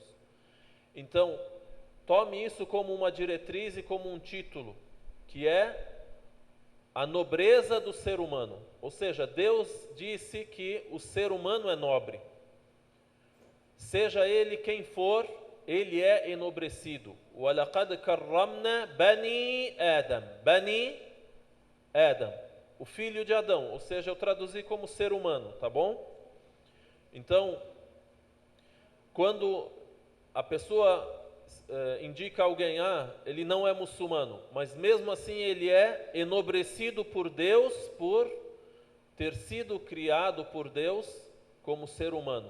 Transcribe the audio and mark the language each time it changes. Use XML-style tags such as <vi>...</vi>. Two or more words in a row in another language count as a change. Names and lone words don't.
<pt>Então, tome isso como uma diretriz e como um título, que é a nobreza do ser humano. Ou seja, Deus disse que o ser humano é nobre. Seja ele quem for, ele é enobrecido.</pt> <ar>وَلَقَدْ كَرَّمْنَا بَنِي آدَمَ. بني آدم,</ar> <pt>o filho de Adão. Ou seja, eu traduzi como ser humano, tá bom? Então, quando a pessoa indica alguém, ele não é muçulmano, mas mesmo assim ele é enobrecido por Deus, por ter sido criado por Deus como ser humano.</pt>